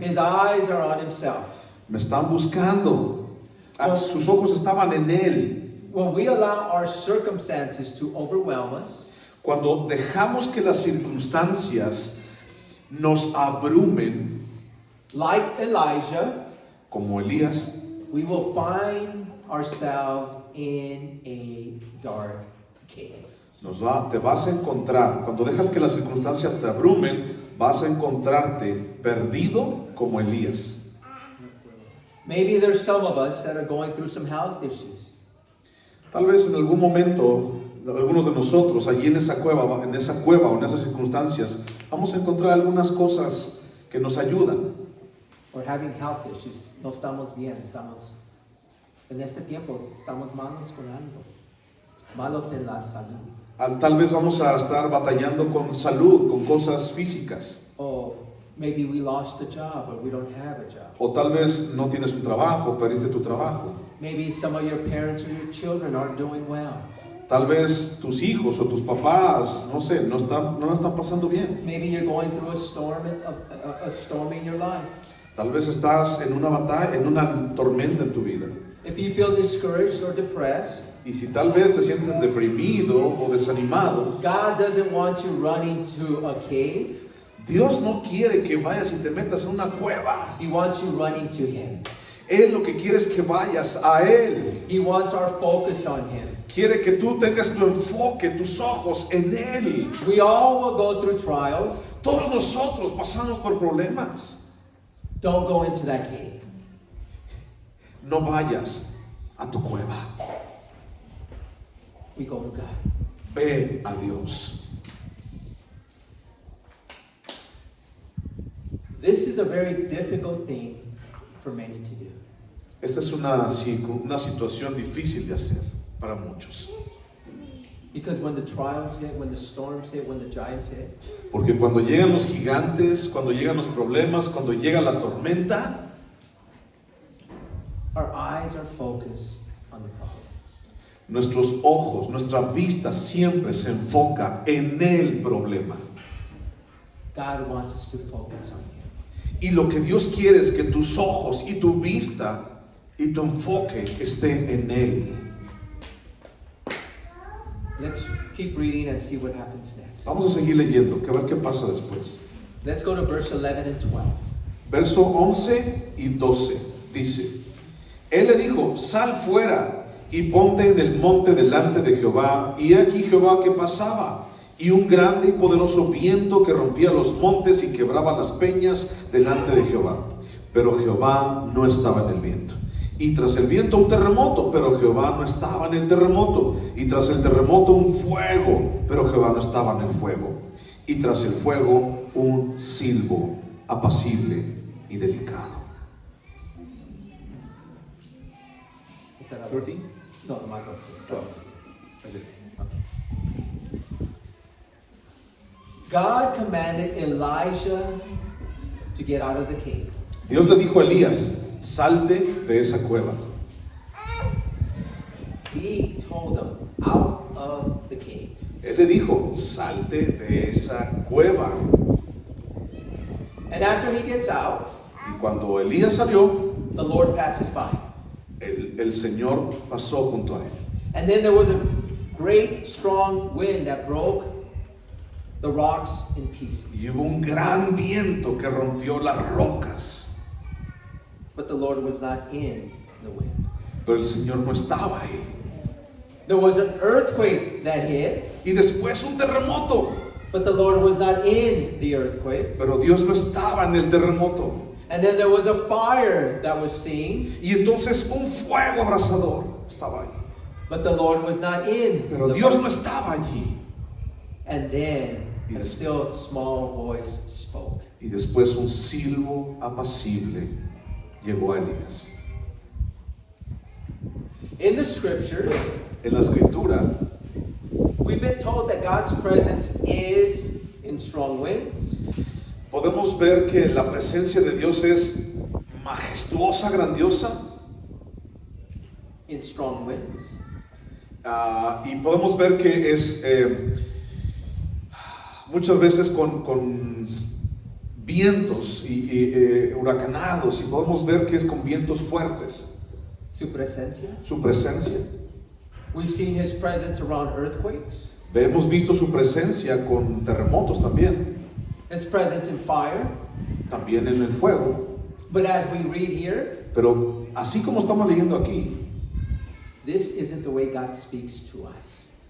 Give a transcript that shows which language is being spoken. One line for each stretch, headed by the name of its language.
English: His eyes are on himself.
Spanish: Me están buscando. Sus ojos estaban en él.
English: When we allow our circumstances to overwhelm us,
Spanish: Cuando dejamos que las circunstancias nos abrumen,
English: like Elijah,
Spanish: como Elías,
English: we will find ourselves in a dark cave.
Spanish: te vas a encontrar, cuando dejas que las circunstancias te abrumen, vas a encontrarte perdido como Elías.
English: Maybe there's some of us that are going through some health issues.
Spanish: Tal vez en algún momento, algunos de nosotros, allí en esa cueva o en esas circunstancias, vamos a encontrar algunas cosas que nos ayudan.
English: Or having health issues.
Spanish: No estamos bien, estamos en este tiempo, estamos malos con algo. Malos en la salud. Tal vez vamos a estar batallando con salud, con cosas físicas.
English: Or maybe we lost a job or we don't have a job.
Spanish: O tal vez no tienes un trabajo, perdiste tu trabajo.
English: Maybe some of your parents or your children aren't doing well.
Spanish: Tal vez tus hijos o tus papás, no sé, no la están pasando bien.
English: Maybe you're going through a storm in your life.
Spanish: Tal vez estás en una batalla, en una tormenta en tu vida.
English: If you feel discouraged or depressed,
Spanish: Y si tal vez te sientes deprimido o desanimado,
English: God doesn't want you running to a cave.
Spanish: Dios no quiere que vayas y te metas en una cueva.
English: He wants you running to Him.
Spanish: Él lo que quiere es que vayas a Él.
English: He wants our focus on Him.
Spanish: Quiere que tú tengas tu enfoque, tus ojos en Él.
English: We all will go through trials.
Spanish: Todos nosotros pasamos por problemas.
English: Don't go into that cave.
Spanish: No vayas a tu cueva.
English: We go to God.
Spanish: Ve a Dios.
English: This is a very difficult thing for many to do.
Spanish: Esta es una situación difícil de hacer para muchos.
English: Because when the trials hit, when the storms hit, when the giants hit,
Spanish: Porque cuando llegan los gigantes, cuando llegan los problemas, cuando llega la tormenta,
English: our eyes are focused on the problem.
Spanish: Nuestros ojos, nuestra vista siempre se enfoca en el problema.
English: God wants us to focus on Him.
Spanish: Y lo que Dios quiere es que tus ojos y tu vista y tu enfoque esté en Él.
English: Let's keep reading and see what happens next.
Spanish: Vamos a seguir leyendo, que a ver qué pasa después.
English: Let's go to verse 11 and 12.
Spanish: Verso 11 y 12 dice: Él le dijo, sal fuera y ponte en el monte delante de Jehová. Y aquí Jehová que pasaba, y un grande y poderoso viento que rompía los montes y quebraba las peñas delante de Jehová. Pero Jehová no estaba en el viento. Y tras el viento un terremoto, pero Jehová no estaba en el terremoto. Y tras el terremoto un fuego, pero Jehová no estaba en el fuego. Y tras el fuego un silbo apacible y delicado.
English: Is that 13?
Spanish: No, más 11. 12.
English: God commanded Elijah to get out of the cave.
Spanish: Dios le dijo a Elías, salte de esa cueva.
English: He told him, out of the cave.
Spanish: Él le dijo, salte de esa cueva.
English: And after he gets out,
Spanish: Y cuando Elías salió,
English: the Lord passes by.
Spanish: el Señor pasó junto a él.
English: And then there was a great strong wind that broke the rocks in pieces.
Spanish: Y hubo un gran viento que rompió las rocas.
English: But the Lord was not in the wind.
Spanish: Pero el Señor no estaba ahí.
English: There was an earthquake that hit,
Spanish: Y después un terremoto.
English: but the Lord was not in the earthquake.
Spanish: Pero Dios no estaba en el terremoto.
English: And then there was a fire that was seen,
Spanish: Y entonces un fuego abrasador estaba ahí.
English: but the Lord was not in
Spanish: Pero
English: the
Spanish: Dios
English: fire.
Spanish: no estaba allí.
English: And then a Yes. still small voice spoke.
Spanish: Y después un silbo apacible llegó a Elías.
English: In the scriptures,
Spanish: En la escritura
English: we've been told that God's presence is in strong winds,
Spanish: podemos ver que la presencia de Dios es majestuosa, grandiosa.
English: in strong winds,
Spanish: Y podemos ver que es muchas veces con vientos y huracanados. Y podemos ver que es con vientos fuertes. su presencia. Su presencia.
English: We've seen His presence around earthquakes,
Spanish: Hemos visto su presencia con terremotos también.
English: His presence in fire.
Spanish: También en el fuego.
English: But as we read here,
Spanish: Pero así como estamos leyendo aquí,
English: this isn't the way God speaks to us.